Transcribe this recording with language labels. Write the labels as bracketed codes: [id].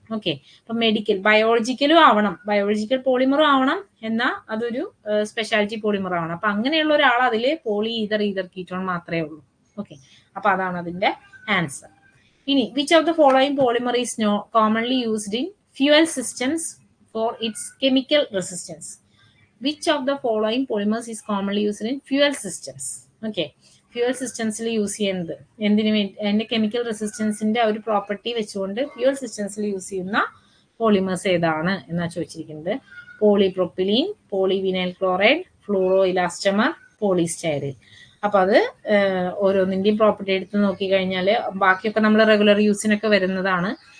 [ml] Okay, അപ്പൊ medical ബയോളജിക്കലും ആവണം, biological പോളിമറും ആവണം, എന്നാൽ അതൊരു സ്പെഷ്യാലിറ്റി പോളിമർ ആവണം. അപ്പൊ അങ്ങനെയുള്ള ഒരാൾ അതില് പോളി ഈതർ കീറ്റോൺ മാത്രമേ ഉള്ളൂ. ഓക്കെ, അപ്പൊ അതാണ് അതിന്റെ ആൻസർ. [en] ഇനി which of the following polymer is commonly used in fuel systems for its chemical resistance. Which of the following polymers is commonly used in fuel systems? [ml] Okay, fuel systems use ചെയ്യുന്നത് എന്തിനു വേണ്ടി? അതിന്റെ chemical റെസിസ്റ്റൻസിന്റെ ഒരു property വെച്ചുകൊണ്ട് fuel സിസ്റ്റംസിൽ use ചെയ്യുന്ന polymers ഏതാണ് എന്നാ ചോദിച്ചിരിക്കുന്നത്. Polypropylene, polyvinyl chloride, fluoro ഇലാസ്റ്റമർ, polystyrene. അപ്പൊ അത് ഓരോന്നിന്റെയും പ്രോപ്പർട്ടി എടുത്ത് നോക്കി കഴിഞ്ഞാൽ ബാക്കിയൊക്കെ നമ്മൾ റെഗുലർ യൂസിനൊക്കെ വരുന്നതാണ്.